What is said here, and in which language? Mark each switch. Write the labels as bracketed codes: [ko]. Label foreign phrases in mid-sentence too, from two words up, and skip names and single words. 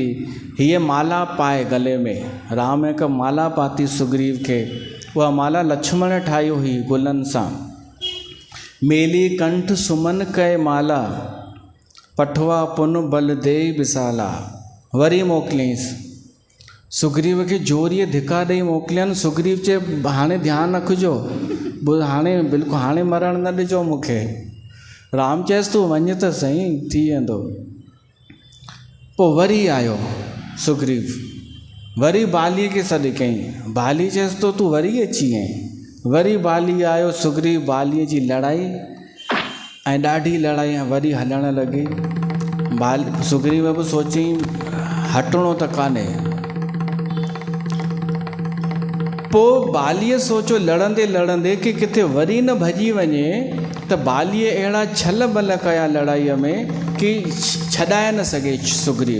[sd] हीअ माला पाए गले में। राम हिकु माला पाती सुग्रीव खे। उहा माला लक्ष्मण ठाही हुई गुलनि सां। [awa] मेली कंठ सुमन कय माला, पठवा पुन बल दे विसाला। [sd] वरी मोकिलियईंसि। सुग्रीव खे जोरीअ धिका ॾेई मोकिलियनि। सुग्रीव चए हाणे ध्यानु रखिजो, हाणे बिल्कुलु हाणे मरण न ॾिजो मूंखे। राम चयसि तूं वञ त सही, थी वेंदो। पोइ वरी आयो सुग्रीव, वरी बालीअ खे सॾु कयईं। बाली चयसि तो तूं वरी अची आहीं। वरी बाली आयो। सुग्रीव बालीअ जी लड़ाई ऐं ॾाढी लड़ाई वरी हलणु लॻी। सुग्रीव बि सोचईं हटणो त कान्हे। पोइ बालीअ सोचो लड़ंदे लड़ंदे कि किथे वरी न भॼी वञे, त बालीअ अहिड़ा छल बल कया लड़ाईअ में कि छॾाए न सघे सुग्रीव।